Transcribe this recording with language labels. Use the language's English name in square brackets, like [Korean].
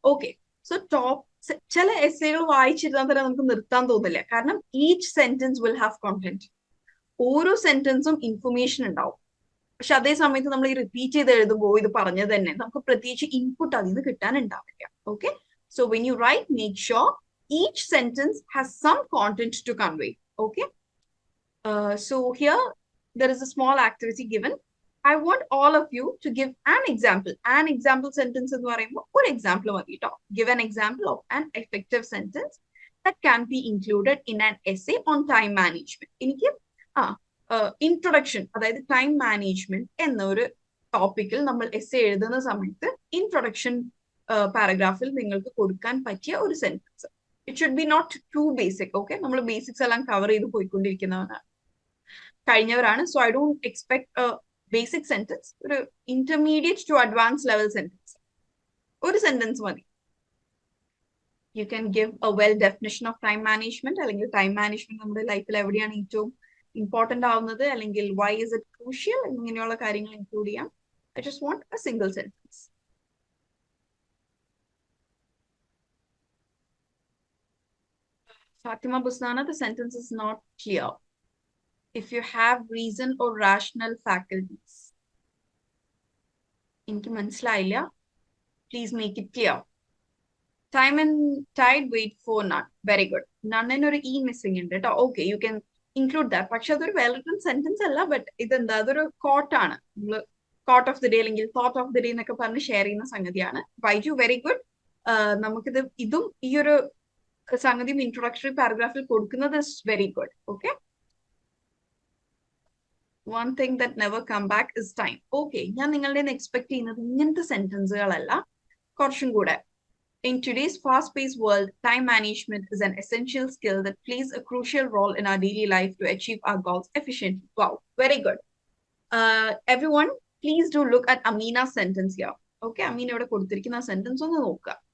[Malayalam] Okay, so ചില എസ്സേകൾ വായിച്ചിരുന്നാൽ തന്നെ നമുക്ക് നിർത്താൻ തോന്നില്ല, കാരണം [English] Each sentence will have content. [Malayalam] ഓരോ സെന്റൻസും ഇൻഫർമേഷൻ ഉണ്ടാവും. പക്ഷെ അതേ സമയത്ത് നമ്മൾ ഈ റിപ്പീറ്റ് ചെയ്ത് എഴുതുമ്പോൾ ഇത് പറഞ്ഞത് തന്നെ നമുക്ക് പ്രത്യേകിച്ച് ഇൻപുട്ട് അതിൽ നിന്ന് കിട്ടാനുണ്ടാവില്ല. [English] Okay, so when you write make sure each sentence has some content to convey. Okay, so here there is a small activity given. I want all of you to give an example. An example sentence [Malayalam] എന്ന് പറയുമ്പോൾ ഒരു example മതി കേട്ടോ. [English] Give an example of an effective sentence that can be included in an essay on time management. [Malayalam] എനിക്ക് introduction, അതായത് time management എന്നൊരു ടോപ്പിക്കിൽ നമ്മൾ എസ്സേ എഴുതുന്ന സമയത്ത് ഇൻട്രൊഡക്ഷൻ പാരഗ്രാഫിൽ നിങ്ങൾക്ക് കൊടുക്കാൻ പറ്റിയ ഒരു sentence. [English] It should be not too basic. [Malayalam] Okay, നമ്മൾ ബേസിക്സ് എല്ലാം കവർ ചെയ്ത് പോയിക്കൊണ്ടിരിക്കുന്നവരാണ്, കഴിഞ്ഞവരാണ്. [English] So I don't expect basic sentence. [Malayalam] ഒരു intermediate to advance level sentence, ഒരു സെന്റൻസ് മതി. [English] you can give a well definition of time management, [Malayalam] അല്ലെങ്കിൽ time management നമ്മുടെ ലൈഫിൽ എവിടെയാണ് ഏറ്റവും ഇമ്പോർട്ടന്റ് ആവുന്നത്, അല്ലെങ്കിൽ [English] why is it crucial [Malayalam] എന്നിങ്ങനെയുള്ള കാര്യങ്ങൾ ഇൻക്ലൂഡ് ചെയ്യാം. [English] I just want a single sentence. Fatima Busnana, the sentence is not clear. If you have reason or rational faculties. [Malayalam] എനിക്ക് മനസ്സിലായില്ല. [English] Please make it clear. Time and tide wait for none. Very good. [Malayalam] None എന്നൊരു e missing ഉണ്ട് കേട്ടോ. [English] Okay, you can include that. [Malayalam] പക്ഷെ അതൊരു well written sentence അല്ല, but ഇതെന്താ, അതൊരു കോട്ടാണ്. നമ്മൾ കോട്ട് ഓഫ് ദി ഡേ അല്ലെങ്കിൽ തോട്ട് ഓഫ് ദി ഡേ എന്നൊക്കെ പറഞ്ഞ് ഷെയർ ചെയ്യുന്ന സംഗതിയാണ്. Baiju, very good. നമുക്കിത് ഇതും ഈ ഒരു സംഗതിയും ഇൻട്രൊഡക്ടറി പാരഗ്രാഫിൽ കൊടുക്കുന്നത് [English] Is very good. Okay, one thing that never come back is time. [Malayalam] Okay, ഞാൻ നിങ്ങളുടെ എക്സ്പെക്ട് ചെയ്യുന്നത് ഇങ്ങനത്തെ സെന്റൻസുകളല്ല, കുറച്ചും കൂടെ. [English] In today's fast-paced world, time management is an essential skill that plays a crucial role in our daily life to achieve our goals efficiently. Wow, very good. Everyone, please do look at Amina's sentence here. [Malayalam] Okay, Amina ഇവിടെ കൊടുത്തിരിക്കുന്ന sentence ഒന്ന് നോക്കുക.